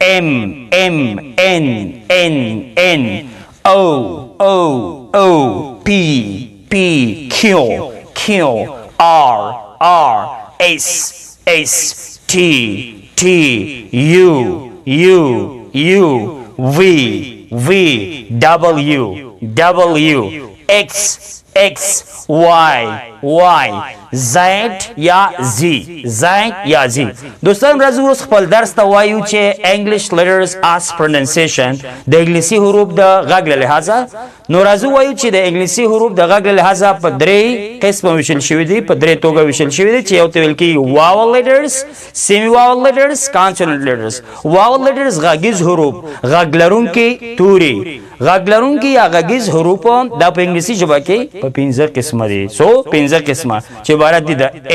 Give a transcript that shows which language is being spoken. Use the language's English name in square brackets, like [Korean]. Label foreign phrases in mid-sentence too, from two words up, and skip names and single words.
[English] M O P Q R S T U V W X Y Zed [Pashto] یا زی دوستان راځو اوس خپل درس ته وایو چې [English] English letters as pronunciation [Pashto] د انګلیسي حروف د غږ له لحاظه نو راځو وایو چې د انګلیسي حروف د غږ له لحاظه په درې قسمه ویشل شوي دي په درې توګه ویشل شوي دي چې یو ته ویل کېږي [English] vowel letters semi vowel letters consonant letters vowel letters [Pashto] غږیز حروف غږ لرونکي توري غږ لرونکي یا غږیز حروف دا په انګلیسي ژبه کې په 15 قسمه دي 15 قسمه چې عبارت دي د